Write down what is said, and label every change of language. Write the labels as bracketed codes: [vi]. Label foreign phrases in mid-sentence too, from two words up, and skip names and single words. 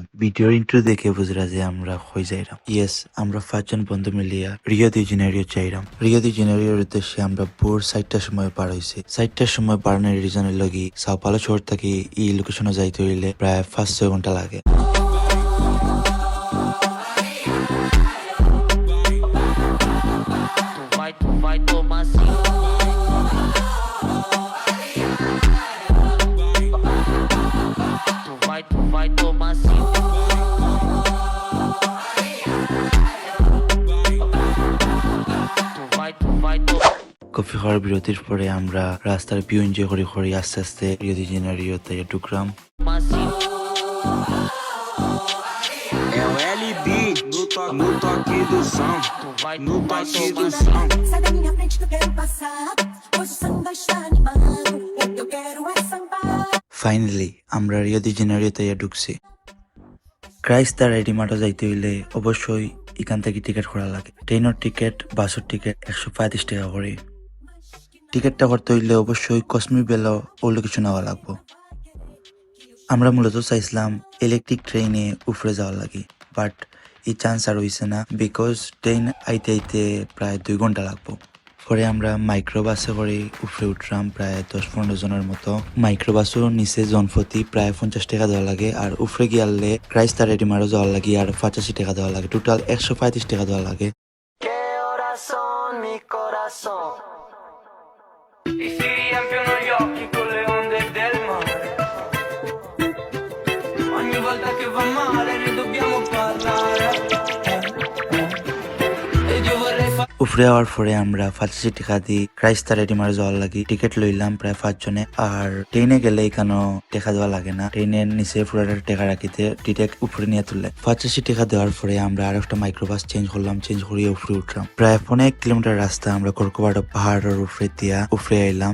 [syl] ভিডিওর ইন্ট্রো দেখে বুঝরা যে আমরা হয়ে যাইরাম। ইয়েস, আমরা 5জন বন্ধু মিলিয়া রিও দি জেনেরিও যাইরাম। রিও দি জেনেরিওর উদ্দেশ্যে আমরা ভোর 4টার সময় পার হইছি। 4টার সময় বাড়ানোর রিজনের লগি সাও পালো শহর থেকে এই লোকেশনে যাইতে হইলে প্রায় 5-6 ঘন্টা লাগে। [pt] Vai tomar sim. Tu vai tomar sim. Tu vai tomar. [syl] কফি খাওয়ার বিরতির পরে আমরা রাস্তার [en] view enjoy [syl] করে করে আস্তে আস্তে রিও দি জেনেরিওতে ঢুকলাম। [pt] É o LB no toque do som, no toque do som. Sai da minha frente que eu quero passar. Hoje o samba está animado. O que eu quero é sambar. [syl] ফাইনালি আমরা রিও দি জেনেরিওতে ঢুকছি। ক্রাইস্তা রেডিমার্টে যাইতে হইলে অবশ্যই এখান থেকে টিকিট করা লাগে। ট্রেনের টিকিট, বাসের টিকিট 135 টাকা করে। টিকিটটা করতে হইলে অবশ্যই কসমি বেলা ও কিছু নেওয়া লাগবো। আমরা মূলত চাইছিলাম [en] electric train [syl] উপরে যাওয়ার লাগে, বাট এই চান্স আর হইছে না, [en] because train [syl] আইতে আইতে প্রায় 2 ঘন্টা লাগবো। পরে আমরা মাইক্রোবাসে করে উপরে উঠলাম প্রায় 10-15 জনের মতো। মাইক্রোবাসও নিচে জনপ্রতি প্রায় 50 টাকা দেওয়া লাগে, আর উপরে গিয়ালে ক্রাইস্তা রেডিমারও যাওয়ার লাগে আর 85 টাকা দেওয়া লাগে। টোটাল 135 টাকা দেওয়া লাগে। [es] Que horas son mi corazón? [it] Y si riempiono gli occhi con le onde del mare. Ogni volta che va male ne dobbiamo parlare. Ed io vorrei fare [syl] উপরে হওয়ার পরে আমরা 85 টাকা দিয়ে ক্রাইস্তা রেডিমার যাওয়ার লাগে টিকিট লইলাম প্রায় 5 জনে। আর ট্রেনে গেলে এখানেও টাকা দেওয়া লাগে না, ট্রেনের নিচে পুরোটা টাকা রাখিতে ডিরেক্ট উপরে নিয়ে তুলে। 85 টাকা দেওয়ার পরে আমরা আর একটা [en] microbus change [syl] করলাম, চেঞ্জ করিয়ে উপরে উঠলাম। প্রায় 1.5 কিলোমিটার রাস্তা আমরা কর্কোবাডো পাহাড়ের উপরে দিয়া উপরে আইলাম।